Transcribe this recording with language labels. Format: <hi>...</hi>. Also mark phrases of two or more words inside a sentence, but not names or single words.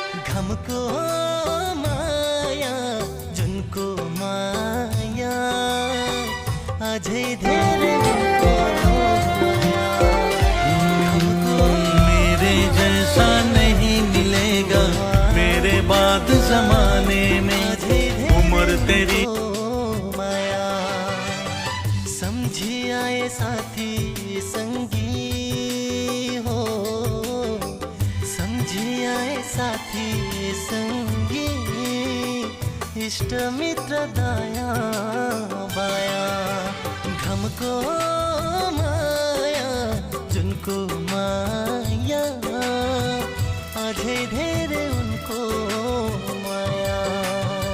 <ne>घमको माया जुनको माया अझै धेरै उनको माया। घमको</ne> <hi>मेरे जैसा नहीं मिलेगा मेरे बाद जमाने में, उम्र तेरी</hi> <ne>माया। समझी आए साथी संगी हो, समझी आए साथी संगी, इष्ट मित्र दाया बाया। घमको माया जुनको माया अझै धेरै उनको माया।</ne>